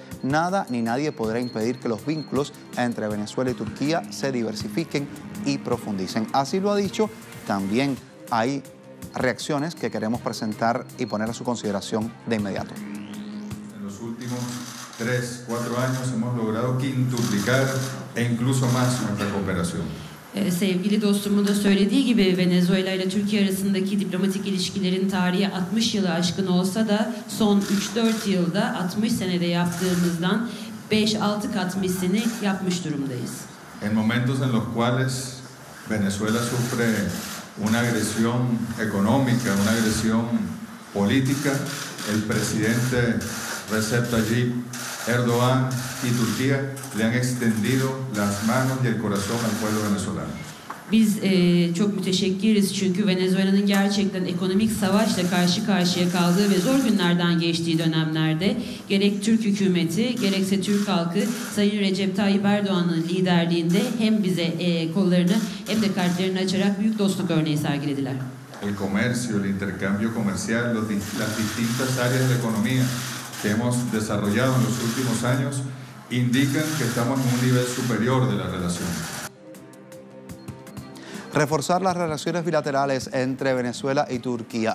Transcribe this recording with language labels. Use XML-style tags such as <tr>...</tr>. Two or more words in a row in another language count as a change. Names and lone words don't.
<es>Nada ni nadie podrá impedir que los vínculos entre Venezuela y Turquía se diversifiquen y profundicen. Así lo ha dicho. También hay reacciones que queremos presentar y poner a su consideración de inmediato. En los últimos 3-4 años hemos logrado quintuplicar e incluso más nuestra cooperación.</es> <tr>Sevgili dostumun da söylediği gibi Venezuela ile Türkiye arasındaki diplomatik ilişkilerin tarihi 60 yılı aşkın olsa da son 3-4 yılda 60 senede yaptığımızdan 5-6 kat mislini yapmış durumdayız.</tr> <es>En momentos en los cuales Venezuela sufre una agresión económica, una agresión política, el presidente Recep Tayyip Erdoğan y Turquía le han extendido las manos y el corazón al pueblo venezolano.</es> <tr>Biz çok müteşekkiriz çünkü Venezuela'nın gerçekten ekonomik savaşla karşı karşıya kaldığı ve zor günlerden geçtiği dönemlerde gerek Türk hükümeti gerekse Türk halkı Sayın Recep Tayyip Erdoğan'ın liderliğinde hem bize kollarını hem de kalplerini açarak büyük dostluk örneği sergilediler.</tr> <es>El comercio, el intercambio comercial, las distintas áreas de la economía que hemos desarrollado en los últimos años indican que estamos en un nivel superior de la relación. Reforzar las relaciones bilaterales entre Venezuela y Turquía.</es>